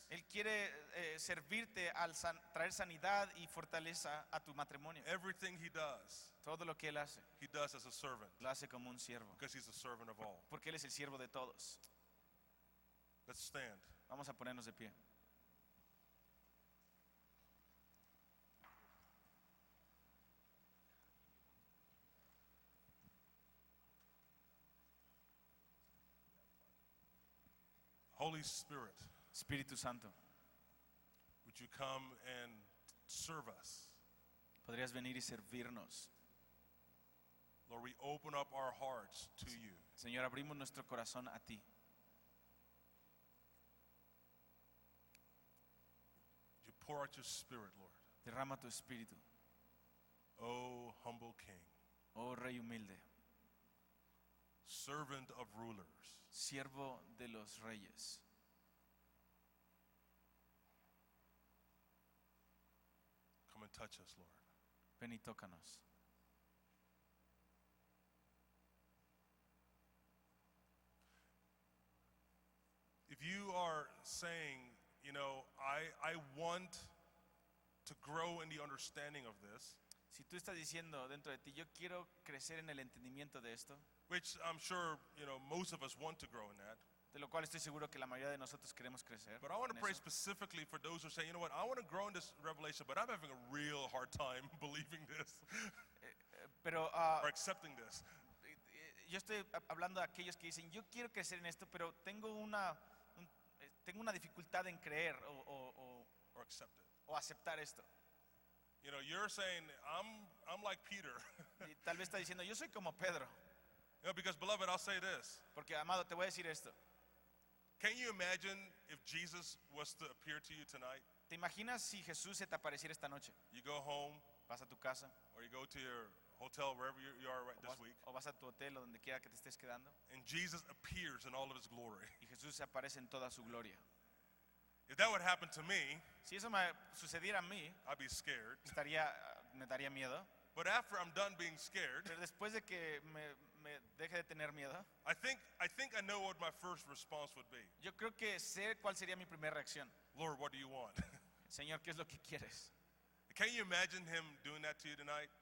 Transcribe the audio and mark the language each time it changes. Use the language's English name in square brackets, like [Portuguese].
[Spanish] Él quiere servirte al traer sanidad y fortaleza a tu matrimonio. [English] Everything he does He does as a servant [Spanish] lo hace como un siervo. [English] because he's a servant of all. [Spanish] Porque Él es el siervo de todos. [English] Let's stand. [Spanish] Vamos a ponernos de pie. [English] Holy Spirit, [Spanish] Espíritu Santo, [English] would you come and serve us? [Spanish] podrías venir y servirnos. [English] Lord, we open up our hearts to you. [Spanish] Señor, abrimos nuestro corazón a ti. [English] You pour out your spirit, Lord. [Spanish] Derrama tu espíritu, [English] Oh, humble King, [Spanish] oh Rey humilde, [English] servant of rulers. [Spanish] siervo de los reyes. [English] Come and touch us, Lord. [Spanish] Ven y tócanos. [English] If you are saying, you know, I want to grow in the understanding of this, [Spanish] Si tú estás diciendo dentro de ti, yo quiero crecer en el entendimiento de esto, [English] which I'm sure, you know, most of us want to grow in that. [Spanish] de lo cual estoy seguro que la mayoría de nosotros queremos crecer. [English] But I want to [Spanish] en [English] pray [Spanish] eso. [English] specifically for those who say, you know what, I want to grow in this revelation, but I'm having a real hard time believing this [Spanish] Pero [English] or accepting this. [Spanish] yo estoy hablando de aquellos que dicen, yo quiero crecer en esto, pero tengo una dificultad en creer [English] Or accept it. [Spanish] o aceptar esto. [English] You know, you're saying, I'm like Peter. [Spanish] Y tal vez está diciendo, yo soy como Pedro. [English] You know, because beloved, I'll say this. [Spanish] Porque, amado, te voy a decir esto. [English] Can you imagine if Jesus was to appear to you tonight? [Spanish] ¿Te imaginas si Jesús se te apareciera esta noche? [English] You go home [Spanish] Vas a tu casa [English] or you go to your hotel, wherever you are right [Spanish] o [English] this [Spanish] vas, [English] week, [Spanish] o vas a tu hotel o donde quiera que te estés quedando [English] and Jesus appears in all of his glory. [Spanish] y Jesús se aparece en toda su gloria. [English] If that would happen to me, [Spanish] Si eso me sucediera a mí, [English] I'd be scared. [Spanish] me daría miedo. [English] But after I'm done being scared, [Spanish] Pero después de que me deje de tener miedo, [English] I think I know what my first response would be. [Spanish] yo creo que sé cuál sería mi primera reacción. [English] Lord, what do you want? [Spanish] Señor, ¿qué es lo que quieres? [English] Can you imagine him doing that to you tonight?